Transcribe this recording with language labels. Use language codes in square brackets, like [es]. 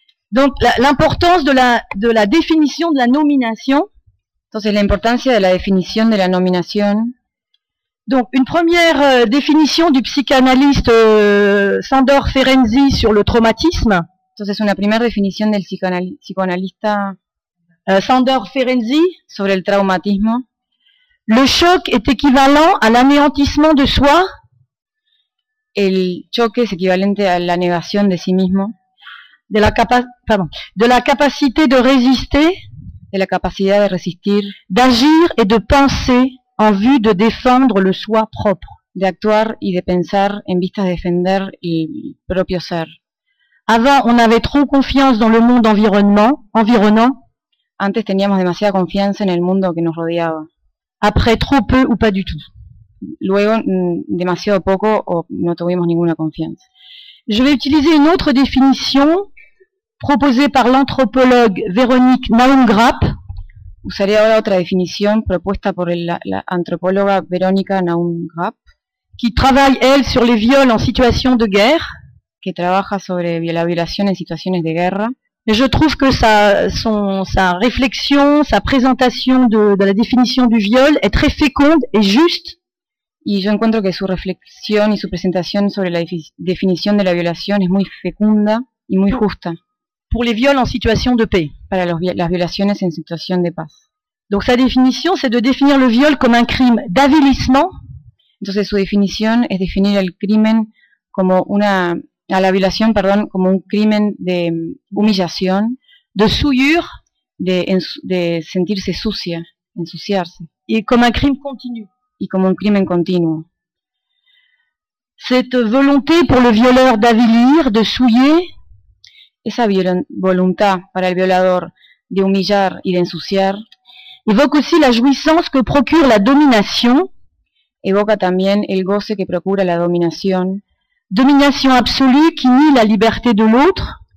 [fr] Donc, l'importance de la définition de la nomination. [es] Entonces, la importancia de la definición de la nominación. [fr] Donc, une première définition du psychanalyste Sándor Ferenczi sur le traumatisme. [es] Entonces, una primera definición del psicoanalista Sándor Ferenczi sobre el traumatismo. [fr] Le choc est équivalent à l'anéantissement de soi. [es] El choque es equivalente a la negación de sí mismo. [fr] De la capacité de résister. [es] De la capacidad de resistir. [fr] D'agir et de penser. En vue de défendre le soi propre, [es] de actuar y de pensar en vista de defender el propio ser. [fr] Avant, on avait trop confiance dans le monde environnant. [es] Antes teníamos demasiada confianza en el mundo que nos rodeaba. [fr] Après, trop peu ou pas du tout. [es] Luego, demasiado poco o no tuvimos ninguna confianza. [fr] Je vais utiliser une autre définition proposée par l'anthropologue Véronique Naumgrapp. [es] Usaré ahora otra definición propuesta por la antropóloga Verónica Naumgrapp, [fr] qui travaille elle sur les viols en situation de guerre, [es] que trabaja sobre la violación en situaciones de guerra. [fr] Et je trouve que sa réflexion, sa présentation de la définition du viol est très féconde et juste. [es] Y yo encuentro que su reflexión y su presentación sobre la definición de la violación es muy fecunda y muy justa. [fr] Pour les viols en situation de paix. [es] Para las violaciones en situación de paz. [fr] Donc sa définition, c'est de définir le viol comme un crime d'avilissement. [es] Entonces su definición es definir el crimen como la violación, como un crimen de humillación, [fr] de souillure, [es] de sentirse sucia, ensuciarse. [fr] Et comme un crime continu. [es] Y como un crimen continuo. [fr] Cette volonté pour le violeur d'avilir, de souiller. [es] Esa voluntad para el violador de humillar y de ensuciar [fr] évoque aussi la jouissance que procure la domination, [es] evoca también el goce que procura la dominación, [fr] domination absolue qui nie la liberté de l'autre,